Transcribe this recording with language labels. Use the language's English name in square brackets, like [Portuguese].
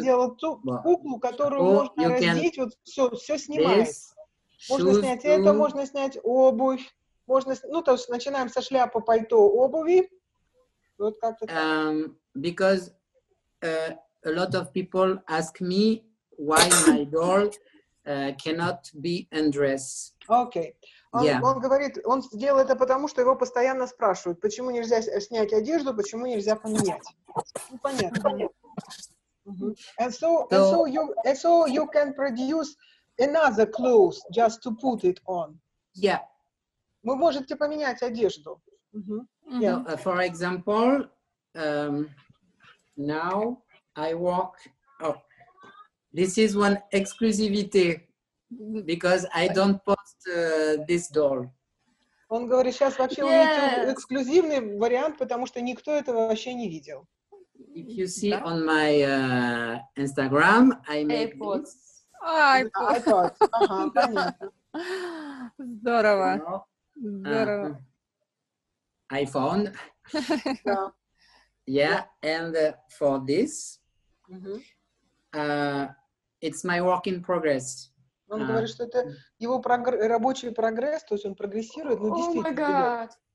[Russian] сделал ту куклу, которую можно раздеть, вот все снимается. Можно снять это, можно снять обувь, можно, ну, то есть начинаем со шляпы, пальто, обуви. Вот как-то так. [English] Because a lot of people ask me why my doll cannot be undressed. [Russian] Окей. Он говорит, он сделал это потому, что его постоянно спрашивают, почему нельзя снять одежду, почему нельзя поменять. Ну, понятно. [English] And so you can produce another clothes just to put it on. Yeah. [Russian] Вы можете поменять одежду. [English] So, for example, now I work. Oh, this is one exclusivity because I don't post this doll. [Russian] Он говорит, сейчас вообще увидите эксклюзивный вариант, потому что никто этого вообще не видел. [English] If you see on my Instagram, I make this. [Russian] iPod. Ага, понятно. Здорово. Здорово. [English] iPhone. Yeah, and for this, it's my work in progress. [Russian] Он говорит, что это его рабочий прогресс, то есть он прогрессирует, но действительно.